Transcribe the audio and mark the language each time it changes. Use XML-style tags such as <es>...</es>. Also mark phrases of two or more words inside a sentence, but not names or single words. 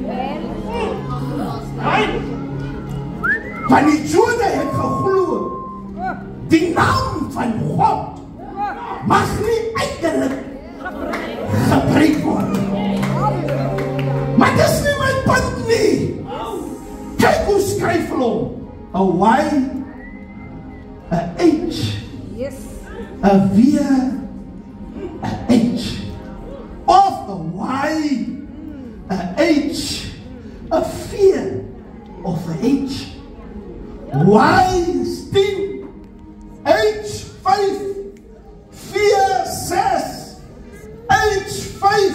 <af>Want die Jode het geglo, die naam van God mag nie eindelijk gebruik word. Maar dis nie my punt nie. Kyk hoe skryf hulle hom. A Y, a H, a V, a H. Of a Y, a H, a V, of a H. Y is 10, H 5, 4, 6, H 5.</af>